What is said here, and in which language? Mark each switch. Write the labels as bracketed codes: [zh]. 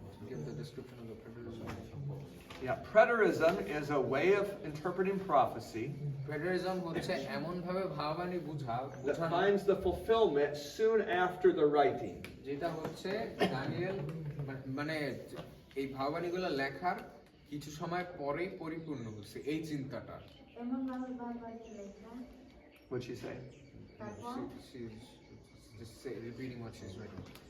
[en] Give the description of the preterism. Yeah, preterism is a way of interpreting prophecy [bn] প্রেটারিজম হচ্ছে এমন ভাবে ভাববাণী [en] that [bn] বোঝানো [en] finds the fulfillment soon after the writing. [bn] যেটা হচ্ছে Danijel মানে এই ভাববাণীগুলো লেখার কিছু সময় পরেই পরিপূর্ণ হচ্ছে এই চিন্তাটা। এমন ভাবে বারবার লেখা [en] What'd she say? [bn] তারপর [en] She's just repeating what she's writing.